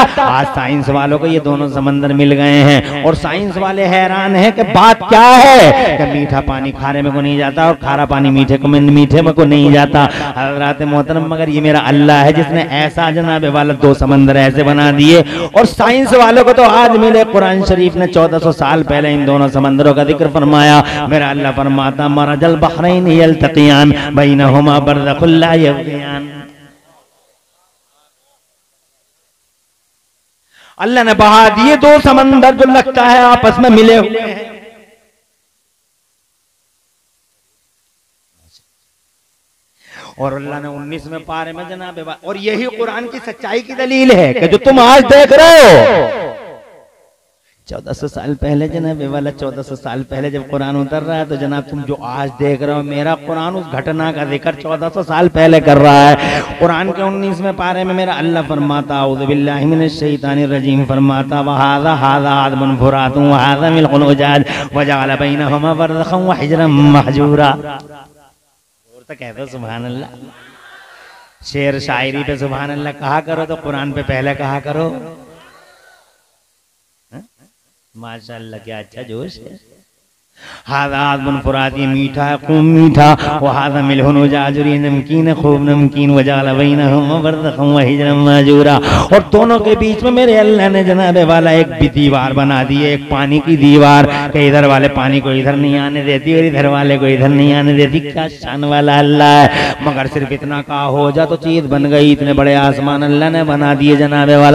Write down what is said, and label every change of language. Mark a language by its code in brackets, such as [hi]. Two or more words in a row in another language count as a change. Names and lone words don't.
[hi] आज साइंस वालों को ये दोनों समंदर मिल गए हैं और साइंस वाले हैरान हैं कि बात क्या है कि मीठा पानी खारे में को नहीं जाता और खारा पानी मीठे में को नहीं जाता। हज़रात मोहतरम मगर ये मेरा अल्लाह है जिसने ऐसा जनाबे वाला 2 समंदर ऐसे बना दिए। और साइंस वालों को तो आज मिले, कुरान शरीफ ने 1400 साल पहले इन दोनों समंदरों का जिक्र फरमाया। मेरा अल्लाह फरमाता [ar] مرج البحرين يلتقيان بينهما برزخ لا يبغيان. [hi] अल्लाह ने बहा दिए 2 समंदर जो लगता है आपस में मिले हुए हैं। और अल्लाह ने 19वें पारे में जनाबे, और यही कुरान की सच्चाई की दलील है कि जो तुम आज देख रहे हो 1400 साल पहले जनाब वाला 1400 साल पहले जब कुरान उतर रहा है तो जनाब तुम जो आज देख रहे हो मेरा कुरान उस घटना का जिक्र 1400 साल पहले कर रहा है। कुरान के 19वें पारे में मेरा अल्लाह फरमाता [ar] أعوذ بالله من الشيطان الرجيم फरमाता وهذا هذا عذب فرات وهذا ملح أجاج وجعل بينهما برزخا و حجرا محجورا. [hi] और तो कहते हो [ar] سبحان الله. [hi] शेर शायरी पे [ar] سبحان الله [hi] कहा करो तो कुरान पे पहले कहा करो। माशाअल्लाह क्या अच्छा जोश है। [ar] هذا عذب فرات [hi] ये मीठा है खूब मीठा [ar] وهذا ملح أجاج [hi] ये नमकीन है खूब नमकीन [ar] وجعل بينهما برزخا و حجرا محجورا. [hi] और दोनों के बीच में मेरे अल्लाह ने जनाबे वाला एक भी दीवार बना दी है, एक पानी की दीवार कि इधर वाले पानी को इधर नहीं आने देती और इधर वाले को इधर नहीं आने देती। क्या शान वाला अल्लाह है। मगर सिर्फ इतना कहा हो जा तो चीज बन गई। इतने बड़े आसमान अल्लाह ने बना दिए जनाबे वाला।